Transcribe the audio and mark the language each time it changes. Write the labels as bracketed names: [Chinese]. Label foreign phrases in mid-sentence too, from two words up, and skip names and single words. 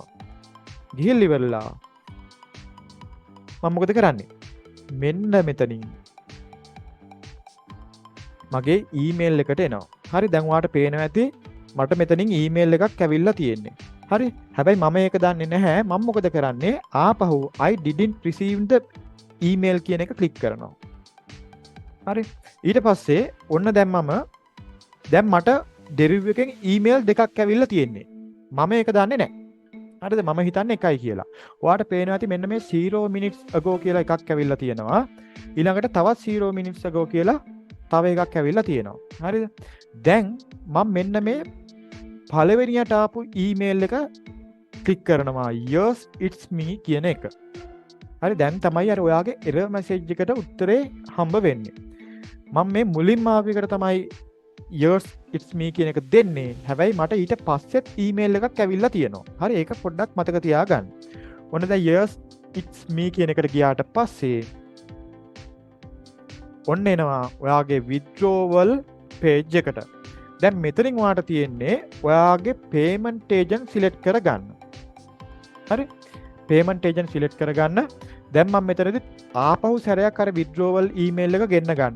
[Sinhala] ගිහින් ඉවරලා මම මොකද කරන්නේ? මෙන්න මෙතනින් මගේ email එකට එනවා. හරි. දැන් ඔයාට පේනවා ඇති මට මෙතනින් ඊමේල් එකක් ඇවිල්ලා තියෙන්නේ. හරි. හැබැයි මම ඒක දන්නේ නැහැ. මම මොකද කරන්නේ? ආපහු [English] I didn't receive the email [Sinhala] කියන එක ක්ලික් කරනවා. හරි. ඊට පස්සේ ඔන්න දැන් මට Deriv එකෙන් ඊමේල් දෙකක් ඇවිල්ලා තියෙන්නේ. මම ඒක දන්නේ නැහැ. හරිද? මම හිතන්නේ එකයි කියලා. ඔයාට පේනවා ඇති මෙන්න මේ [English] 0 minutes ago [Sinhala] කියලා එකක් ඇවිල්ලා තියෙනවා. ඊළඟට තවත් [English] 0 minutes ago [Sinhala] කියලා තව එකක් ඇවිල්ලා තියෙනවා. හරිද? දැන් මම මෙන්න මේ පළවෙනියට ආපු ඊමේල් එක ක්ලික් කරනවා. [English] yes it's me [Sinhala] කියන එක. හරි, දැන් තමයි අර ඔයාගේ [English] error message [Sinhala] එකට උත්තරේ හම්බ වෙන්නේ. මම මේ මුලින්ම ආපු එකට තමයි [English] yes it's me [Sinhala] කියන එක දෙන්නේ. හැබැයි මට ඊට පස්සෙත් ඊමේල් එකක් ඇවිල්ලා තියෙනවා. හරි, ඒක පොඩ්ඩක් මතක තියාගන්න. ඔන්න දැන් [English] yes it's me [Sinhala] කියන එකට ගියාට පස්සේ ඔන්න එනවා ඔයාගේ [English] withdrawal page [Sinhala] එකට. දැන් මෙතනින් ඔයාට තියෙන්නේ ඔයාගේ [English] payment agent select [Sinhala] කරගන්න. හරි, [English] payment agent select [Sinhala] කරගන්න. දැන් මම මෙතනදී ආපහු සැරයක් අර [English] withdrawal email [Sinhala] එක ගෙන්න ගන්නවා.